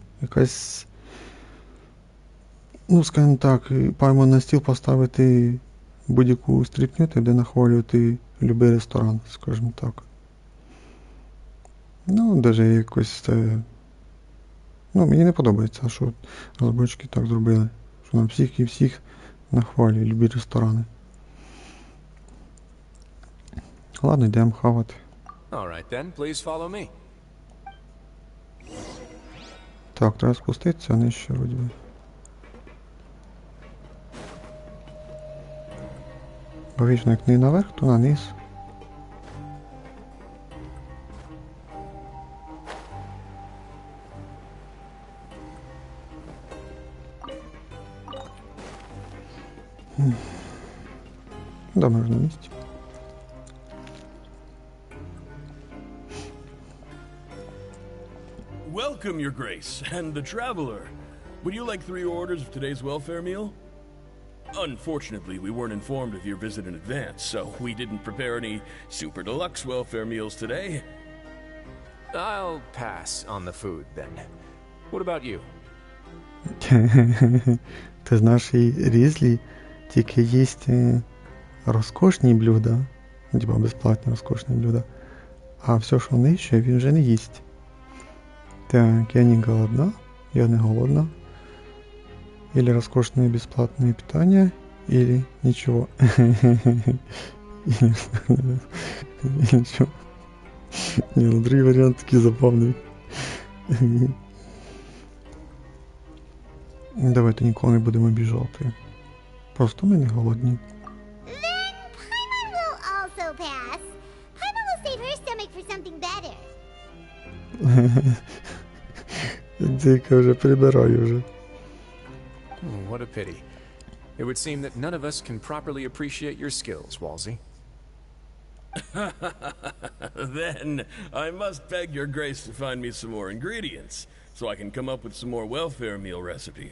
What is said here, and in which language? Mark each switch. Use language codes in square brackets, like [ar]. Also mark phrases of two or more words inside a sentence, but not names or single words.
[uk] Якась, ну скажімо так, Паймон на стіл поставити будь-яку стріпню, ти буде нахвалювати любий ресторан, скажімо так. Ну, навіть якось це... Ну, мені не подобається, що розробники так зробили. Що нам всіх і всіх нахвалюють любі ресторани. Ладно, йдемо хавати. [en] Alright then, please follow me. [uk] Так, треба спуститися, нижче вроді би. Логічно, як не наверх, то на низ. Да, ми вже на місці. [en] Welcome, Your Grace, and the Traveler. Would you like 3 orders of today's welfare meal? Unfortunately, we weren't informed of your visit in advance, so we didn't prepare any super deluxe welfare meals today. I'll pass on the food then. What about you? [uk] Ти знаєш, і Різлі тільки їсть розкошні блюда, типа безплатні розкошні блюда, а все, що нижче, він вже не їсть. Так, я не голодна, я не голодна. [ru] Или роскошное бесплатное питание, или ничего. Или ничего. [uk] Не, ну другий варіант такий забавний. Давайте нікого не будемо обіжати. Просто ми не голодні. [en] Then Paimon will also pass. Paimon will save her stomach for something better. [uk] Дійка вже прибираю вже. [en] What a pity. It would seem that none of us can properly appreciate your skills, Walsey. Then I must beg Your Grace to find me some more ingredients, so I can come up with some more welfare meal recipes.